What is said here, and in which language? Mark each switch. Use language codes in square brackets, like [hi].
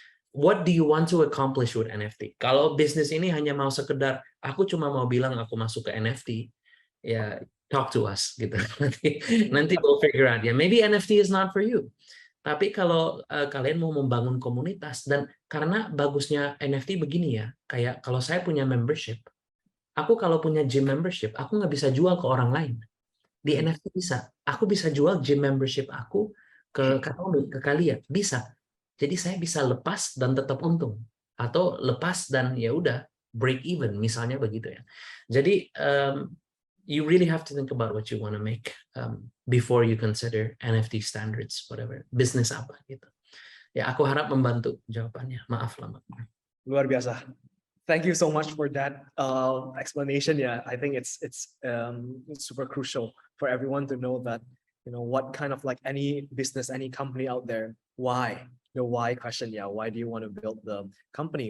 [en] What do you want to accomplish with NFT? [id] Kalau bisnis ini hanya mau sekedar, aku cuma mau bilang aku masuk ke NFT, ya [en] talk to us [id] gitu. [en] Nanti we'll figure out. Ya, maybe NFT is not for you. [id] Tapi kalau kalian mau membangun komunitas, dan karena bagusnya NFT begini ya, kayak kalau saya punya membership, aku kalau punya gym membership, aku nggak bisa jual ke orang lain. Di NFT bisa. Aku bisa jual gym membership aku ke kalian. Bisa. Jadi saya bisa lepas dan tetap untung, atau lepas dan ya udah break even misalnya begitu ya. [en] Jadi you really have to think about what you want to make before you consider NFT standards, whatever [id] bisnis apa gitu. Ya, aku harap membantu jawabannya. Maaf lama. Luar biasa. [en] Thank you so much for that explanation. Yeah, I think it's super crucial for everyone to know that, you know, what kind of like any business, any company out there, why? The why question, yeah. Why do you want to build the company?